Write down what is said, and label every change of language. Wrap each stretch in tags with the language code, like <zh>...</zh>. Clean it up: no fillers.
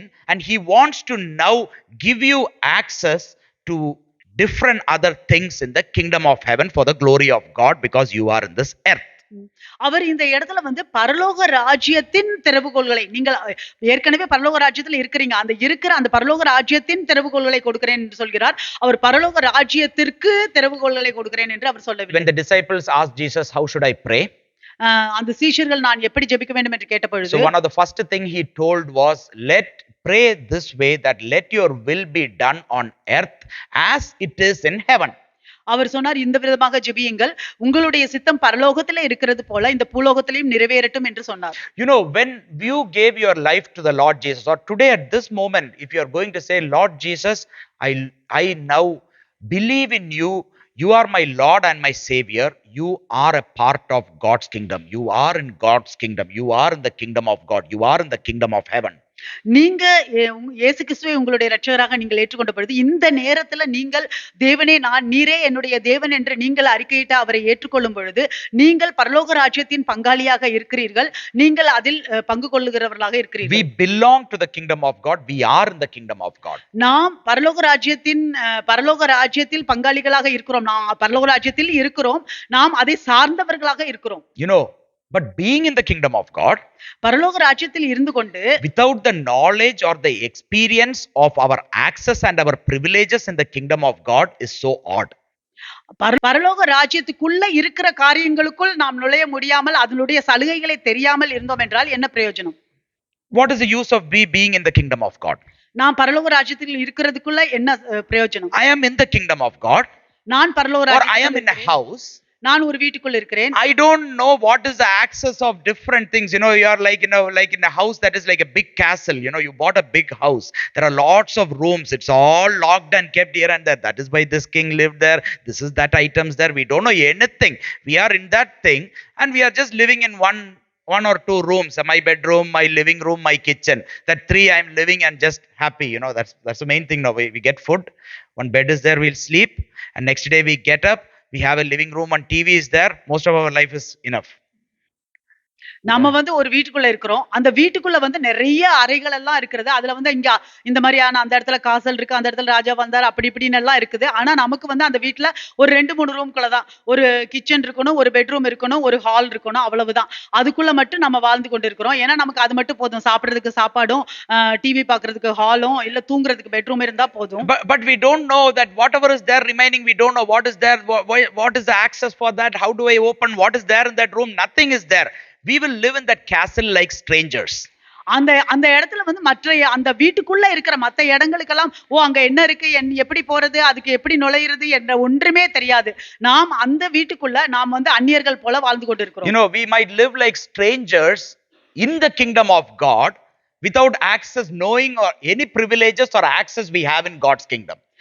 <en>And he wants to now give you access to different other things in the kingdom of heaven for the glory of God, because you are in this earth.</en> <ta>அவர் இந்த இடத்துல பரலோக ராஜ்யத்தின் திறவுகோல்களை, நீங்கள் ஏற்கனவே பரலோக ராஜ்யத்தில் இருக்கிறீங்க, அந்த பரலோக ராஜ்யத்தின் திறவுகோல்களை கொடுக்கிறேன் என்று சொல்கிறார். அவர் பரலோக ராஜ்யத்திற்கு திறவுகோல்களை கொடுக்கிறேன் என்று அவர் சொல்லவில்லை.</ta> <en>When the disciples asked Jesus, how should I pray?</en> <ta>அந்த சீஷர்கள் நான் எப்படி ஜெபிக்க வேண்டும் என்று கேட்டபொழுது,</ta> <en>so one of the first thing he told was, pray this way, that let your will be done on earth as it is in heaven.</en> <ta>அவர் சொன்னார், இந்த விதமாக ஜெபியுங்கள், உங்களுடைய சித்தம் பரலோகத்திலே இருக்கிறது போல இந்த பூலோகத்திலேயும் நிறைவேறட்டும் என்று சொன்னார்.</ta> <en>When you gave your life to the Lord Jesus, or today at this moment, if you are going to say, Lord Jesus, I now believe in you. You are my Lord and my Savior. You are a part of God's kingdom. You are in God's kingdom. You are in the kingdom of God. You are in the kingdom of heaven.</en> <ta>நீங்க இயேசு கிறிஸ்துவை உங்களுடைய இரட்சகராக நீங்கள் ஏற்றுக்கொண்ட பொழுது இந்த நேரத்துல நீங்கள் தேவனே நீரே என்னுடைய தேவன் என்று நீங்கள் அறிக்கையிட்டு அவரை ஏற்றுக்கொள்ளும் பொழுது நீங்கள் பரலோக ராஜ்யத்தின் பங்காளியாக இருக்கிறீர்கள். நீங்கள் அதில் பங்கு கொள்ளுகிறவர்களாக</ta> <en>We</en> <ta>இருக்கிறீர்கள்.</ta> <en>belong to the kingdom of God. We are in the kingdom of God.</en> <ta>நாம் பரலோக ராஜ்யத்தில் பங்காளிகளாக இருக்கிறோம். நாம் பரலோக ராஜ்யத்தில் இருக்கிறோம். நாம் அதை சார்ந்தவர்களாக இருக்கிறோம்.</ta> <en>You know, but being in the kingdom of God,</en> <ta>பரலோக ராஜ்யத்தில் இருந்து கொண்டு</ta> <en>without the knowledge or the experience of our access and our privileges in the kingdom of God is so odd.</en> <ta>பரலோக ராஜ்யத்துக்குள்ள இருக்கிற காரியங்களுக்குள் நாம் நுழைய முடியாமல் அதனுடைய சலுகைகளை தெரியாமல் இருந்தோம் என்றால் என்ன பிரயோஜனம்?</ta> <en>What is the use of being in the kingdom of God?</en> <ta>நாம் பரலோக ராஜ்யத்தில் இருக்கிறதுக்குள்ள என்ன பிரயோஜனம்?</ta> <en>I am in the kingdom of God,</en> <ta>நான் பரலோக</ta> <en>or I am</en> <ta>ராஜ்யத்தில்</ta> <en>in a house.</en> <ta>நான் ஒரு வீட்டுக்குள்ள இருக்கிறேன்.</ta> <en>I don't know what is the access of different things. You know, you are like, like in a house that is like a big castle. You know, you bought a big house. There are lots of rooms. It's all locked and kept here and there. That is why this king lived there. This is that items there. We don't know anything. We are in that thing and we are just living in one or two rooms. My bedroom, my living room, my kitchen. That three I'm living and just happy. You know, that's the main thing now. We get food. One bed is there, we'll sleep. And next day we get up. We have a living room and TV is there. Most of our life is enough.</en> <ta>நாம ஒரு வீட்டுக்குள்ள இருக்கிறோம். அந்த வீட்டுக்குள்ள நிறைய அறைகள் எல்லாம் இருக்கிறது. அதுல இங்க இந்த மாதிரியான அந்த இடத்துல காசல் இருக்கு, அந்த இடத்துல ராஜா வந்தார், அப்படி இப்படின்னு எல்லாம் இருக்குது. ஆனா நமக்கு அந்த வீட்டுல ஒரு 2-3 ரூம்குள்ளதான் ஒரு கிச்சன் இருக்கணும், ஒரு பெட்ரூம் இருக்கணும், ஒரு ஹால் இருக்கணும், அவ்வளவுதான். அதுக்குள்ள மட்டும் நம்ம வாழ்ந்து கொண்டு இருக்கிறோம். ஏன்னா நமக்கு அது மட்டும் போதும். சாப்பிடுறதுக்கு சாப்பாடும், டிவி பாக்குறதுக்கு ஹாலும், இல்ல தூங்குறதுக்கு பெட்ரூம் இருந்தா போதும்.</ta> <en>But we don't know that whatever is there remaining, we don't know what is there, what is the access for that, how do I open, what is there in that room? Nothing is there. We will live in that castle like strangers.</en> <ta>அந்த இடத்துல மற்ற அந்த வீட்டுக்குள்ள இருக்கிற மத்த இடங்களுக்கெல்லாம் அங்க என்ன இருக்கு, எப்படி போறது, அதுக்கு எப்படி நுழையிறது என்ற ஒன்றுமே தெரியாது. நாம் அந்த வீட்டுக்குள்ள நாம் அந்நியர்கள் போல வாழ்ந்து கொண்டிருக்கிறோம்.</ta> <en>You know, we might live like strangers in the kingdom of God without access, knowing or any privileges or access we have in God's kingdom.</en>